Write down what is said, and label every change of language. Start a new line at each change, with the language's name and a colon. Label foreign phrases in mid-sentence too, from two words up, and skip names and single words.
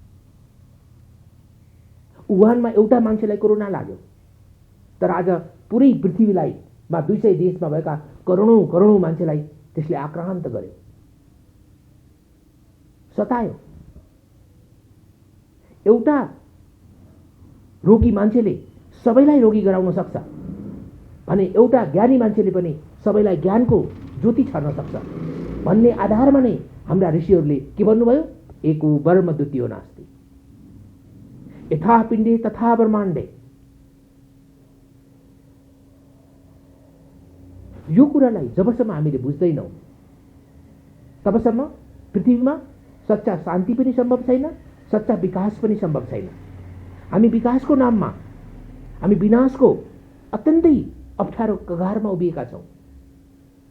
Nepali: वुहानमा एउटा मान्छेलाई कोरोना लाग्यो, तर आज पुरै पृथ्वीलाई 200 देशमा भएका करोडौं करोडौं मान्छेलाई त्यसले आक्रान्त गर्यो, सतायो। एउटा रोगी मान्छेले सबैलाई रोगी गराउन सक्छ भने एउटा ज्ञानी मान्छेले पनि सबैलाई ज्ञानको ज्योति छर्न सक्छ भन्ने आधारमा नै हाम्रा ऋषिहरूले के भन्नुभयो?
Sanskrit: एको ब्रह्म द्वितीयो नास्ति, यथा पिण्डे तथा ब्रह्माण्डे।
Nepali: यो कुरालाई जबसम्म हामीले बुझ्दैनौँ तबसम्म पृथ्वीमा सच्चा शान्ति पनि सम्भव छैन, सच्चा विकास पनि सम्भव छैन। हामी विकासको नाममा हामी विनाशको अत्यन्तै अप्ठ्यारो कगारमा उभिएका छौँ।